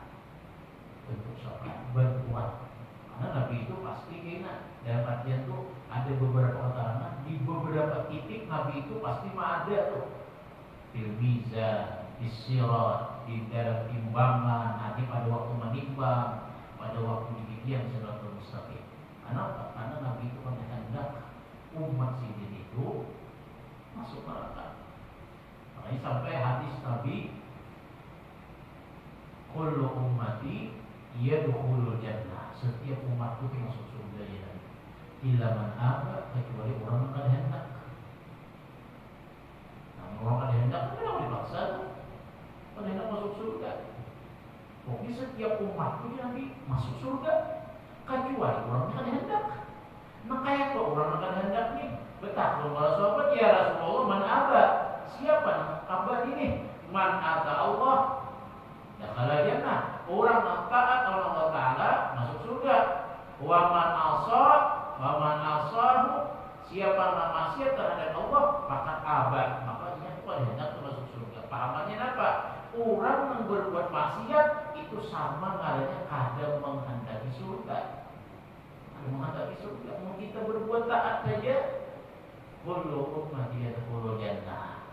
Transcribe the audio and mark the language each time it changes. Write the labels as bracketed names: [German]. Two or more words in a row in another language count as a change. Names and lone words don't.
[Indonesian] Bentuk syafaat bantuan. Karena Nabi itu pasti kena. Dalam artian itu ada beberapa keterangan di beberapa titik Nabi itu pasti ada tuh. [Arabic] Fil mizan, fis sirat, [Indonesian] di dalam timbangan, nanti pada waktu menimbang, pada waktu dibikin [Arabic] siratal mustaqim. [Indonesian] Kenapa? [Banjar] Karena Nabi itu hendak umat sidin itu masuk neraka. [Indonesian] Makanya sampai hadis Nabi, [Arabic] kullu ummati yadkhulul jannah. [Indonesian] Setiap umatku masuk surga ya Nabi. [Arabic] Illa man aba, [Banjar] kecuali orang yang kada hendak. Nah, orang kada hendak kenapa dipaksa tuh? Kada hendak masuk surga. Pokoknya setiap umatku ya Nabi masuk surga, kecuali orang yang kada hendak. Nah kayak kok orang yang kada hendak nih? Betah kalau para sahabat, [Arabic] ya Rasulullah, man aba. [Indonesian] Siapa aba ini? [Arabic] Man ata Allah, dakhala jannah. [Indonesian] Orang yang taat Allah Ta'ala masuk surga. [Arabic] Wa man asahu, [Indonesian] siapa yang maksiat terhadap Allah, maka abad, maka dia tidak hendak masuk surga. Pahamannya apa? [Banjar] Orang yang berbuat maksiat itu sama ngaranya kadang menghendaki surga. [Indonesian] Kalau menghendaki surga, mau kita berbuat taat saja, [Arabic] kullu ummati yadkhulul jannah.